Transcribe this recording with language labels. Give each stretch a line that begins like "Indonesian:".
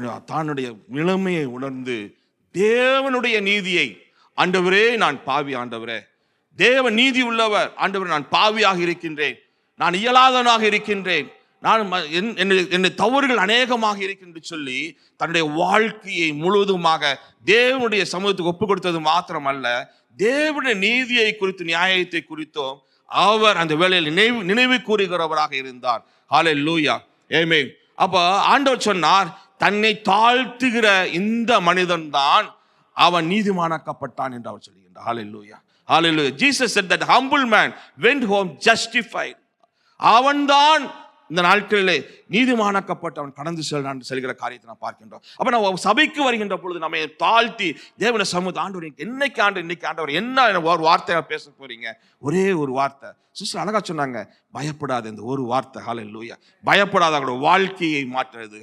Tamil: தன்னுடைய நிலைமையை உணர்ந்து தேவனுடைய நீதியை, ஆண்டவரே நான் பாவி, ஆண்டவரே தேவன் நீதி உள்ளவர், ஆண்டவரே நான் பாவியாக இருக்கின்றேன், நான் இயலாதவனாக இருக்கின்றேன், நான் என்னுடைய தவறுகள் அநேகமாக இருக்கின்ற சொல்லி தன்னுடைய வாழ்க்கையை முழுவதுமாக தேவனுடைய சமூகத்துக்கு ஒப்பு கொடுத்தது மாத்திரமல்ல, தேவனுடைய நீதியை குறித்து நியாயத்தை குறித்தும் அவர் அந்த வேளையில் நினைவு கூறுகிறவராக இருந்தார். ஹல்லேலூயா, ஆமென். அப்ப ஆண்டவர் சொன்னார், தன்னை தாழ்த்துகிற இந்த மனிதன் தான் அவன் நீதிமானாக்கப்பட்டான் என்று அவர் சொல்லுகின்றார். ஹல்லேலூயா, ஹல்லேலூயா.
English: Jesus said that humble man went home justified.
Tamil: அவன்தான் இந்த நாட்களிலே நீதிமானாக்கப்பட்டு அவன் கடந்து செல்கிற காரியத்தை நான் பார்க்கின்றோம். அப்ப நம்ம சபைக்கு வருகின்ற பொழுது நம்ம தாழ்த்தி தேவனை சமூக ஆண்டவர் இன்னைக்கு ஆண்டவர் என்ன ஒரு வார்த்தையா பேச போறீங்க? ஒரே ஒரு வார்த்தை. சிஸ்டர் அழகா சொன்னாங்க, பயப்படாத. இந்த ஒரு வார்த்தை, ஹல்லேலூயா, பயப்படாத அவங்களோட வாழ்க்கையை மாற்றுறது.